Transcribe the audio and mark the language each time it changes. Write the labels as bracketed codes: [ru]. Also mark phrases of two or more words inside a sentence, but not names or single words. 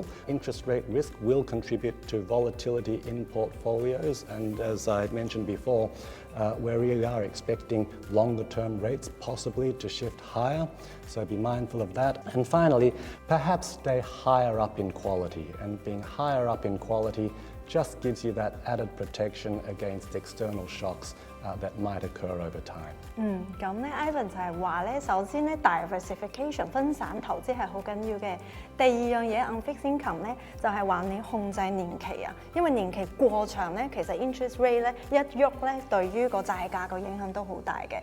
[en] Interest rate risk will contribute to volatility in portfolios, and as I mentioned before, where we are expecting longer term rates possibly to shift higher, so be mindful of that. And finally, perhaps stay higher up in quality, and being higher up in quality just gives you that added protection against external shocks that might occur over time. [yue] 咁咧 Ivan 就係話咧，首先咧 diversification 分散投資係好緊要嘅。第二樣嘢 [en] unfixed income [yue] 咧就係話你控制年期啊，因為年期過長咧，其實 [en] interest rate [yue] 咧一喐咧，對於個債價個影響都好大嘅。